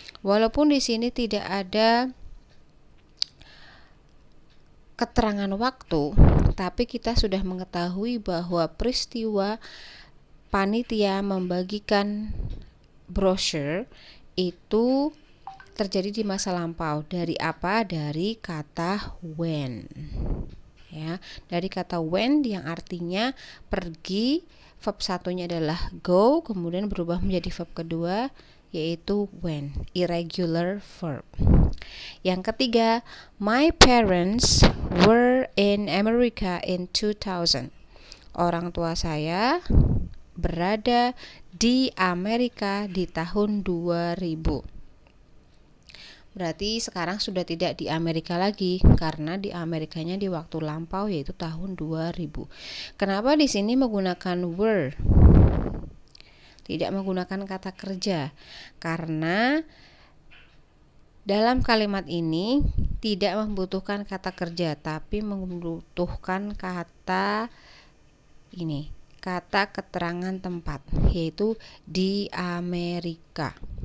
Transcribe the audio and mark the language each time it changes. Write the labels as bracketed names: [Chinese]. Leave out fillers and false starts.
[Indonesian] Walaupun di sini tidak ada keterangan waktu, tapi kita sudah mengetahui bahwa peristiwa panitia membagikan brosur itu terjadi di masa lampau. Dari apa? Dari kata when. Ya, dari kata when yang artinya pergi. Verb satunya adalah go, kemudian berubah menjadi verb kedua yaitu when, irregular verb. Yang ketiga, [English] my parents were in America in 2000. [Indonesian] Orang tua saya berada di Amerika di tahun 2000. Berarti sekarang sudah tidak di Amerika lagi karena di Amerikanya di waktu lampau yaitu tahun 2000. Kenapa di sini menggunakan were? Tidak menggunakan kata kerja karena dalam kalimat ini tidak membutuhkan kata kerja tapi membutuhkan kata ini, kata keterangan tempat yaitu di Amerika.